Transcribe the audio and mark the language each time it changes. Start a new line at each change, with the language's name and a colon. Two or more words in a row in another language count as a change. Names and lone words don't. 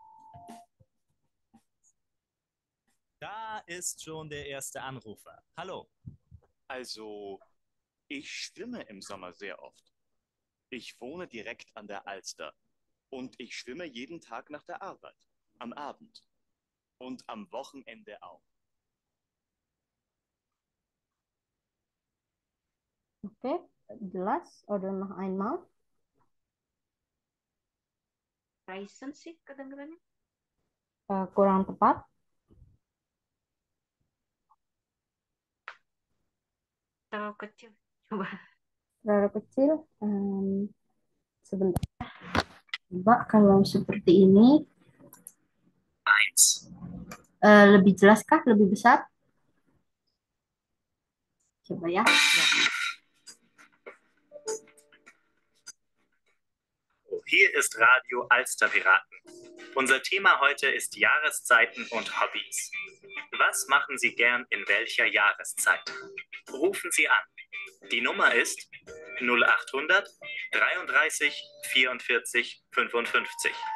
German: Da ist schon der erste Anrufer. Hallo. Also, ich schwimme im Sommer sehr oft. Ich wohne direkt an der Alster und ich schwimme jeden Tag nach der Arbeit, am Abend und am Wochenende auch.
Indonesian: Oke, jelas.
German: Oder noch einmal.
Indonesian: Tyson sih kedengerannya. Kurang tepat. Terlalu kecil. Coba. Terlalu kecil. Sebentar. Coba kalau seperti ini. 1. Lebih jelas kah? Lebih besar? Coba ya.
German: Hier ist Radio Alsterpiraten. Unser Thema heute ist Jahreszeiten und Hobbys. Was machen Sie gern in welcher Jahreszeit? Rufen Sie an. Die Nummer ist 0800 33 44 55.